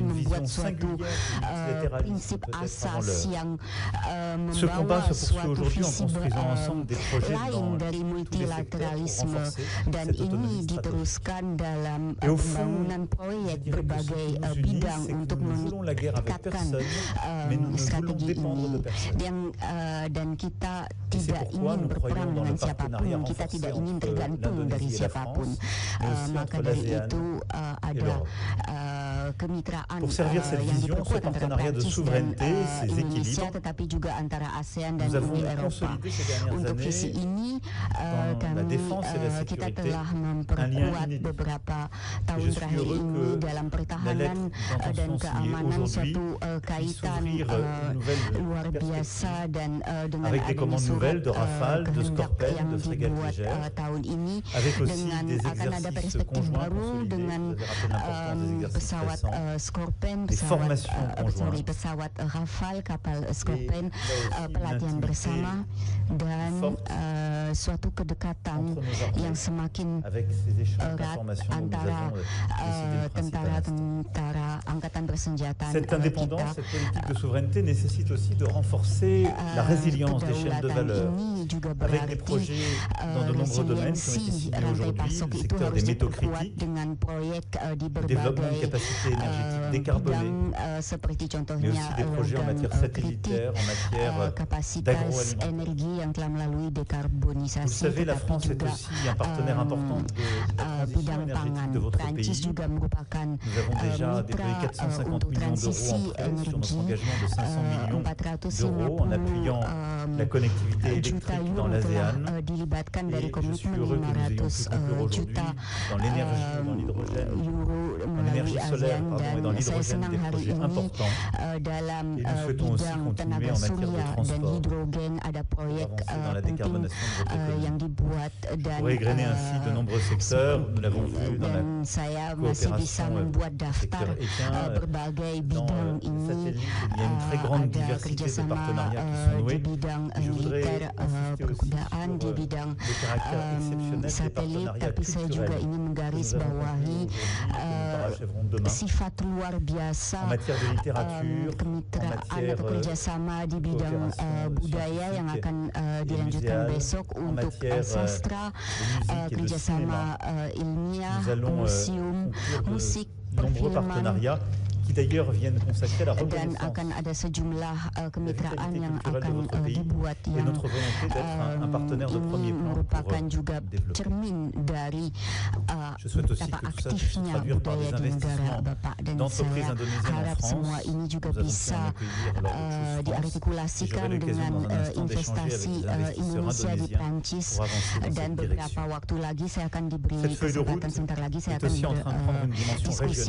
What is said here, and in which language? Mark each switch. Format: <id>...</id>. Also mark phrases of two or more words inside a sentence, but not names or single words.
<id>membuat suatu prinsip asas yang membawa suatu visi lain dari multilateralisme, dan ini diteruskan dalam pembangunan proyek berbagai bidang untuk meningkatkan strategi ini, dan kita tidak ingin berperang dengan siapapun, kita tidak ingin tergantung dari siapapun. Maka dari itu ada kemitraan yang diperkuat antara Prancis dan Indonesia, tetapi juga antara ASEAN dan Uni Eropa. Untuk visi ini</id> <fr>la défense et la</fr> <id>kita</id> <fr>sécurité</fr> <id>telah</id> <fr>un lien</fr> <id>memperkuat</id> <fr>inédit.</fr> <id>beberapa</id> <fr>Et</fr> <id>tahun</id> <fr>je suis</fr> <id>terakhir</id> <fr>heureux</fr> <id>ini</id> <fr>que</fr> <id>dalam</id> <fr>la</fr> <id>pertahanan</id> <fr>lettre</fr> <id>dan</id> <fr>d'intention signée</fr> <id>keamanan</id> <fr>aujourd'hui</fr> <id>suatu</id> <fr>puisse</fr> <id>kaitan</id> <fr>ouvrir une nouvelle</fr> <id>luar biasa</id> <fr>perspective</fr> <id>dan dengan</id> <fr>avec des</fr> <id>adanya</id> <fr>commandes</fr> <id>surat</id> <fr>nouvelles de Rafale, de</fr> <id>kehendak</id> <fr>Scorpène,</fr> <id>yang</id> <fr>de frégates</fr> <id>dibuat</id> <fr>légères,</fr> <id>tahun ini</id> <fr>avec aussi</fr> <id>dengan</id> <fr>des</fr> <id>akan ada</id> <fr>exercices</fr> <id>perspektif</id> <fr>conjoints</fr> <id>baru</id> <fr>consolidés.</fr> <id>dengan</id> <fr>Vous avez rappelé l'importance des exercices</fr> <id>pesawat</id> <fr>récents,</fr> <id>Scorpène,</id> <fr>des formations conjointes.</fr> <id>pesawat Rafale, kapal Scorpène,</id> <fr>aussi</fr> <id>pelatihan</id> <fr>une</fr> <id>bersama dan</id> <fr>forte</fr> <id>suatu kedekatan</id> <fr>entre nos armées</fr> <id>yang semakin</id> <fr>avec ces échanges</fr> <id>erat</id> <fr>d'informations dont nous</fr> <id>antara</id> <fr>avons décidé le principe à l'instant.</fr> <id>tentara angkatan bersenjata</id> <fr>Cette indépendance,</fr> <id>kita.</id> <fr>cette politique de souveraineté nécessite aussi de renforcer la résilience des chaînes de valeur</fr> <id>Ini juga</id> <fr>avec des</fr> <id>berarti</id> <fr>projets dans de nombreux domaines qui ont été</fr> <id>resiliensi</id> <fr>signés</fr> <id>rantai</id> <fr>aujourd'hui,</fr> <id>pasok</id> <fr>le</fr> <id>itu</id> <fr>secteur</fr> <id>harus</id> <fr>des métaux</fr> <id>diperkuat</id> <fr>critiques,</fr> <id>dengan proyek di</id> <fr>développement de</fr> <id>berbagai</id> <fr>capacités énergétiques décarbonées,</fr> <id>bidang seperti</id> <fr>mais</fr> <id>contohnya</id> <fr>aussi des projets en</fr> <id>logam</id> <fr>matière</fr> <id>kritik,</id> <fr>satellitaire, en matière</fr> <id>kapasitas</id> <fr>d'agroalimentaire.</fr> <id>energi yang telah melalui</id> <fr>Vous le</fr> <id>dekarbonisasi,</id> <fr>savez, la</fr> <id>tetapi</id> <fr>France est</fr> <id>juga</id> <fr>aussi un partenaire important de la transition</fr> <id>bidang</id> <fr>énergétique</fr> <id>pangan.</id> <fr>de votre</fr> <id>Prancis</id> <fr>pays.</fr> <id>juga merupakan</id> <fr>Nous avons déjà</fr> <id>mitra</id> <fr>déployé 450</fr> <id>untuk</id> <fr>millions d'euros</fr> <id>transisi</id> <fr>en prêt sur notre</fr> <id>energi,</id> <fr>engagement de 500 millions</fr> <id>450</id> <fr>d'euros en appuyant la connectivité</fr> <id>juta</id> <fr>électrique</fr> <id>euro</id> <fr>dans</fr> <id>telah</id> <fr>l'ASEAN.</fr> <id>dilibatkan dari</id> <fr>Et je suis</fr> <id>komitmen</id> <fr>heureux que nous ayons pu</fr> <id>500</id> <fr>conclure aujourd'hui</fr> <id>juta</id> <fr>dans l'énergie, dans l'hydrogène,</fr> <id>euro</id> <fr>dans</fr> <id>melalui</id> <fr>l'énergie solaire</fr> <id>ASEAN</id> <fr>et dans</fr> <id>dan saya</id> <fr>l'hydrogène</fr> <id>senang</id> <fr>des</fr> <id>hari</id> <fr>projets</fr> <id>ini</id> <fr>importants.</fr> <id>dalam</id> <fr>Et nous souhaitons aussi</fr> <id>bidang</id> <fr>continuer</fr> <id>tenaga</id> <fr>en matière de</fr> <id>surya dan</id> <fr>transport</fr> <id>hidrogen ada proyek</id> <fr>avancer dans la</fr> <id>penting</id> <fr>décarbonation de votre économie.</fr> <id>yang dibuat dan</id> <fr>Pour égrener ainsi de nombreux secteurs, nous l'avons vu dans la</fr> <id>dan saya masih bisa</id> <fr>coopération</fr> <id>membuat daftar</id> <fr>secteur équin,</fr> <id>berbagai</id> <fr>dans</fr> <id>bidang</id> <fr>les</fr> <id>ini.</id> <fr>satellites, il y a une très grande</fr> <id>Ada</id> <fr>diversité de</fr> <id>kerjasama</id> <fr>partenariats qui sont</fr> <id>di</id> <fr>noués.</fr> <id>bidang</id> <fr>Et je voudrais</fr> <id>militer,</id> <fr>insister aussi</fr> <id>perkudaan di</id> <fr>sur</fr> <id>bidang</id> <fr>le caractère exceptionnel des</fr> <id>satelit,</id> <fr>partenariats</fr> <id>tapi saya juga</id> <fr>culturels</fr> <id>ingin</id> <fr>que nous</fr> <id>menggaris</id> <fr>avons</fr> <id>bawahi</id> <fr>conclus aujourd'hui et que nous parachèverons demain</fr> <id>sifat luar biasa</id> <fr>en matière de littérature, en</fr> <id>kemitraan</id> <fr>matière</fr> <id>atau kerjasama di bidang</id> <fr>coopération</fr> <id>budaya yang</id> <fr>scientifique</fr> <id>akan</id> <fr>et</fr> <id>dilanjutkan</id> <fr>muséale,</fr> <id>besok</id> <fr>en</fr> <id>untuk</id> <fr>matière</fr> <id>sastra,</id> <fr>de musique et de</fr> <id>kerjasama</id> <fr>cinéma.</fr> <id>ilmiah,</id> <fr>Nous allons</fr> <id>museum,</id> <fr>conclure</fr> <id>musik,</id> <fr>de nombreux</fr> <id>perfilman,</id> <fr>partenariats qui d'ailleurs viennent consacrer la</fr> <id>dan</id> <fr>reconnaissance</fr> <id>akan ada sejumlah kemitraan</id> <fr>vitalité</fr> <id>yang</id> <fr>culturelle de</fr> <id>akan</id> <fr>votre pays</fr> <id>dibuat</id> <fr>et</fr> <id>yang</id> <fr>notre volonté d'être un partenaire de premier</fr> <id>ini</id> <fr>plan</fr> <id>merupakan</id> <fr>pour</fr> <id>juga</id> <fr>développer.</fr> <id>cermin dari</id> <fr>Je souhaite aussi</fr> <id>betapa</id> <fr>que tout ça puisse se</fr> <id>aktifnya</id> <fr>traduire par</fr> <id>budaya</id> <fr>des</fr> <id>di negara</id> <fr>investissements</fr> <id>Bapak dan</id> <fr>d'entreprises</fr> <id>saya</id> <fr>indonésiennes en</fr> <id>harap</id> <fr>France.</fr> <id>semua ini juga</id> <fr>Nous avons pu en</fr> <id>bisa</id> <fr>accueillir lors de Choose France.</fr> <id>diartikulasikan</id> <fr>Et j'aurai l'occasion</fr> <id>dengan</id> <fr>dans un instant d'échanger</fr> <id>investasi</id> <fr>avec des investisseurs</fr> <id>Indonesia di</id> <fr>indonésiens</fr> <id>Prancis</id> <fr>pour avancer dans</fr> <id>dan</id> <fr>cette</fr> <id>beberapa</id> <fr>direction.</fr> <id>waktu lagi saya akan diberi</id> <fr>Cette feuille de route</fr> <id>kesempatan sebentar lagi saya</id> <fr>est</fr> <id>akan</id> <fr>aussi en train de prendre une dimension</fr> <id>berdiskusi</id>